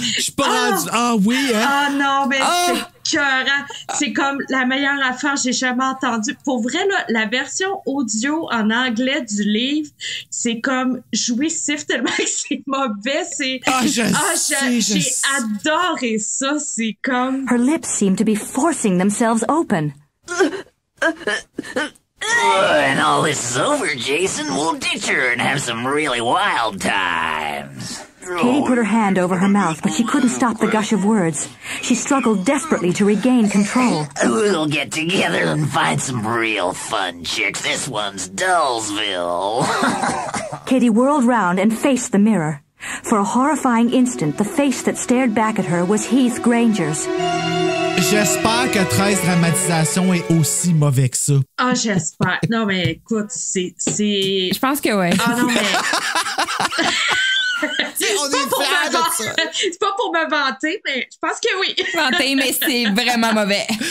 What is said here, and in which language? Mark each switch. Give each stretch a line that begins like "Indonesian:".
French: Je suis pas rendu. Ah oui, hein? Ah non, mais c'est écœurant. C'est comme la meilleure affaire que j'ai jamais entendue. Pour vrai, là, la version audio en anglais du livre, c'est comme jouissif tellement que c'est mauvais. C'est... J'ai adoré ça. C'est comme...
English: Her lips seem to be forcing themselves open. When all this is over, Jason, we'll ditch her and have some really wild times. Katie put her hand over her mouth, but she couldn't stop the gush of words. She struggled desperately to regain control. We'll get together and find some real fun chicks. This one's Dullsville. Katie whirled round and faced the mirror. For a horrifying instant, the face that stared back at her was Heath Granger's.
French: J'espère que 13 dramatisations est aussi mauvais que ça. Ah, j'espère. Non, mais écoute, c'est... Je pense que ouais. Ah non, mais... On est fiers de ça. C'est pas pour me vanter, mais je pense que oui. Vanter, mais c'est vraiment mauvais.